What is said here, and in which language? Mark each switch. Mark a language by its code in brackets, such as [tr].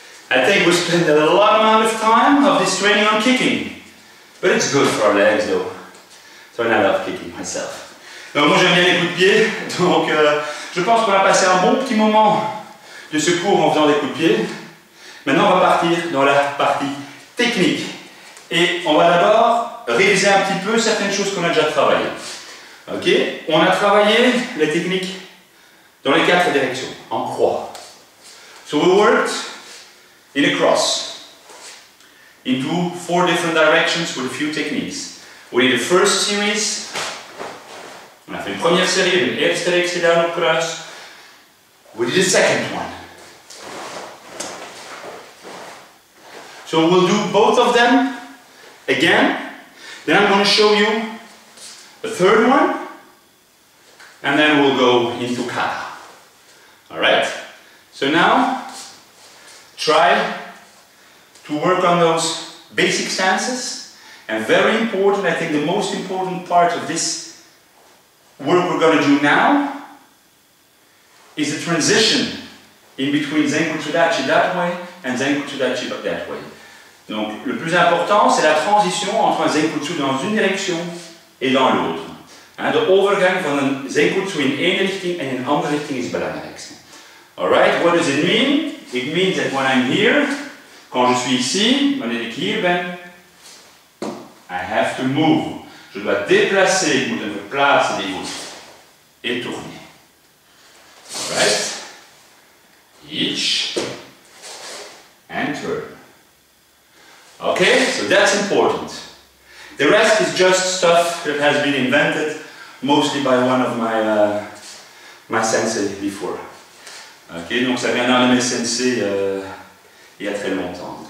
[en] I think we spent a lot amount of time of this training on kicking, but it's good for our legs though. So I love kicking myself. [fr] Donc moi j'aime bien les coups de pied, donc je pense qu'on a passé un bon petit moment de ce cours en faisant des coups de pied. Maintenant on va partir dans la partie technique et on va d'abord réviser un petit peu certaines choses qu'on a déjà travaillées. Ok, on a travaillé les techniques dans les 4 directions, en croix. [en] So we worked in a cross, into 4 different directions with a few techniques. We did the first series, [fr] on a fait une première série, [nl] une eerste reeks gedaan op kruis. [en] We did the second one. So we'll do both of them again, then I'm going to show you a third one, and then we'll go into kata. Alright? So now, try to work on those basic stances, and very important, I think the most important part of this work we're going to do now is the transition in between Zenkutsudachi that way and Zenkutsudachi that way. [fr] Donc le plus important c'est la transition entre un Zenkutsu dans une direction et dans l'autre. [nl] De overgang van een Zenkutsu in één richting en in een andere richting is het belangrijkste. [en] Alright, what does it mean? It means that when I'm here, [fr] quand je suis ici, [nl] wanneer ik hier ben, [en] I have to move. [fr] Je dois déplacer, [nl] ik moet me verplaatsen die voet. [fr] Et tourner. [nl] Alright? [en] Each and turn. Okay, so that's important. The rest is just stuff that has been invented mostly by one of my sensei before. [fr] Ok, donc ça vient d'un de mes sensei il y a très longtemps.